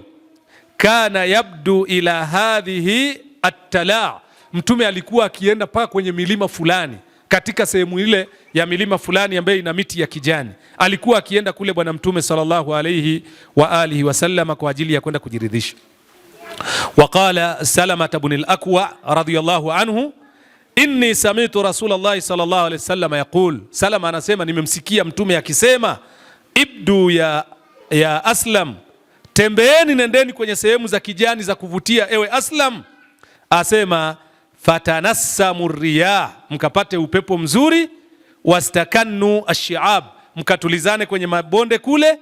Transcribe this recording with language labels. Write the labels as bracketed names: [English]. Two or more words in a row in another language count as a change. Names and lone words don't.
[Arabic] كان يبدو إلى هذه التلاع', [Swahili] mtume alikuwa akienda paka kwenye milima fulani, katika sehemu ile ya milima fulani ambayo ina miti ya kijani, alikuwa akienda kule bwana mtume [Arabic] صلى الله عليه وآله وسلم [Swahili] kwa ajili ya kwenda kujiridhisha. [Arabic] وقال سلمة بن الأكوع رضي الله عنه إني سمعت رسول الله صلى الله عليه وسلم يقول, [Swahili] Salama anasema nimemsikia mtume akisema, [Arabic] ابدوا يا أسلم, [Swahili] tembeeni, nendeni kwenye sehemu za kijani za kuvutia ewe Aslam. Asema [Arabic] فتنسموا رياح, [Swahili] mkapate upepo mzuri, [Arabic] واستكنوا الشعاب, [Swahili] mkatulizane kwenye mabonde kule.